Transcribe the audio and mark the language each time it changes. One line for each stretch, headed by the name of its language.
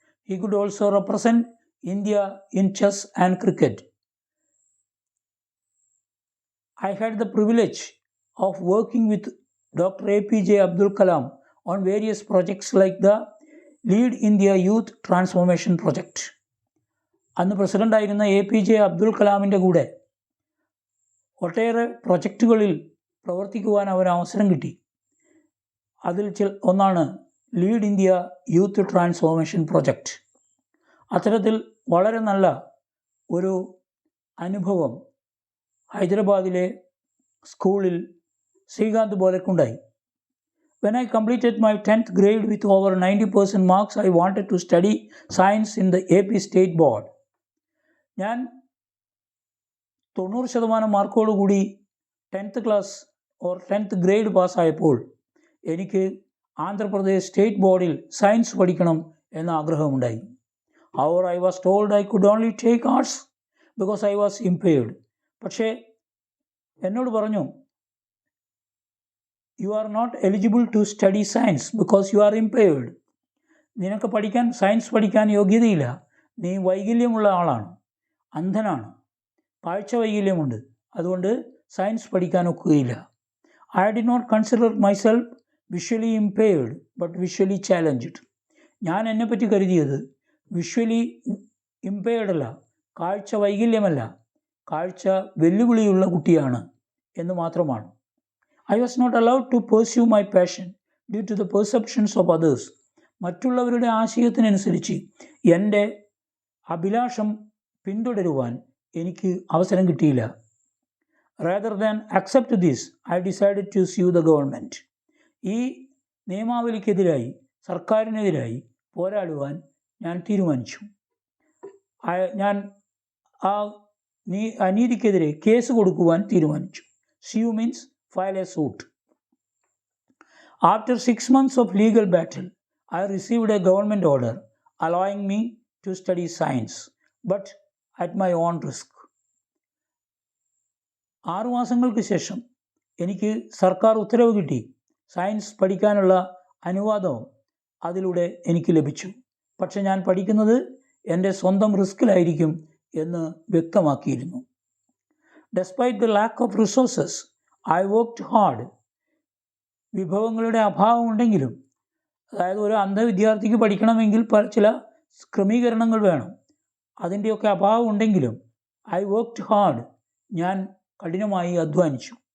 English: He could also represent India in chess and cricket. I had the privilege of working with Dr. APJ Abdul Kalam on various projects like the Lead India Youth Transformation Project.
Malayalam: അന്ന് പ്രസിഡൻ്റായിരുന്ന APJ Abdul കലാമിൻ്റെ കൂടെ ഒട്ടേറെ പ്രൊജക്റ്റുകളിൽ പ്രവർത്തിക്കുവാൻ അവന് അവസരം കിട്ടി. അതിൽ ഒന്നാണ് lead India youth transformation project. അത്തരത്തിൽ വളരെ നല്ല ഒരു അനുഭവം ഹൈദരാബാദിലെ സ്കൂളിൽ Srikanth ബോലയ്ക്കുണ്ടായി.
English: When I completed my 10th grade with over 90% marks, I wanted to study science in the AP State Board.
Malayalam: ഞാൻ 90% മാർക്കോടുകൂടി 10th class or 10th grade പാസ്സായപ്പോൾ എനിക്ക് ആന്ധ്രാപ്രദേശ് സ്റ്റേറ്റ് ബോർഡിൽ സയൻസ് പഠിക്കണം എന്ന ആഗ്രഹമുണ്ടായി.
English: However, I was told I could only take arts because I was impaired.
Malayalam: പക്ഷേ എന്നോട് പറഞ്ഞു,
English: You are not eligible to study science because you are impaired.
Malayalam: നിനക്ക് science പഠിക്കാൻ യോഗ്യതയില്ല, നീ വൈകല്യമുള്ള ആളാണ്, അന്ധനാണ്, കാഴ്ച വൈകല്യമുണ്ട്, അതുകൊണ്ട് സയൻസ് പഠിക്കാൻ ഒക്കുകയില്ല.
English: I did not consider myself visually impaired but visually challenged.
Malayalam: ഞാൻ എന്നെപ്പറ്റി കരുതിയത്
English: visually impaired
Malayalam: അല്ല, കാഴ്ച വൈകല്യമല്ല, കാഴ്ച വെല്ലുവിളിയുള്ള കുട്ടിയാണ് എന്ന് മാത്രമാണ്.
English: I was not allowed to pursue my passion due to the perceptions of others.
Malayalam: മറ്റുള്ളവരുടെ ആശയത്തിനനുസരിച്ച് എൻ്റെ അഭിലാഷം പിന്തുടരുവാൻ എനിക്ക് അവസരം കിട്ടിയില്ല.
English: Rather than accept this, I decided to sue the government.
Malayalam: ഈ നിയമാവലിക്കെതിരായി, സർക്കാരിനെതിരായി പോരാടുവാൻ ഞാൻ തീരുമാനിച്ചു. ഞാൻ ആ അനീതിക്കെതിരെ കേസ് കൊടുക്കുവാൻ തീരുമാനിച്ചു.
English: Sue means file a suit. After 6 months of legal battle, I received a government order allowing me to study science, but at my own risk.
Malayalam: 6 മാസങ്ങൾക്ക് ശേഷം എനിക്ക് സർക്കാർ ഉത്തരവ് കിട്ടി. സയൻസ് പഠിക്കാനുള്ള അനുവാദവും അതിലൂടെ എനിക്ക് ലഭിച്ചു. പക്ഷെ ഞാൻ പഠിക്കുന്നത് എൻ്റെ സ്വന്തം റിസ്കിലായിരിക്കും എന്ന് വ്യക്തമാക്കിയിരുന്നു.
English: Despite the lack of resources, I worked hard.
Malayalam: വിഭവങ്ങളുടെ അഭാവം ഉണ്ടെങ്കിലും, അതായത് ഒരു അന്ധവിദ്യാർത്ഥിക്ക് പഠിക്കണമെങ്കിൽ ചില ക്രമീകരണങ്ങൾ വേണം, അതിൻ്റെയൊക്കെ അഭാവം ഉണ്ടെങ്കിലും
English: I worked hard,
Malayalam: ഞാൻ കഠിനമായി അധ്വാനിച്ചു.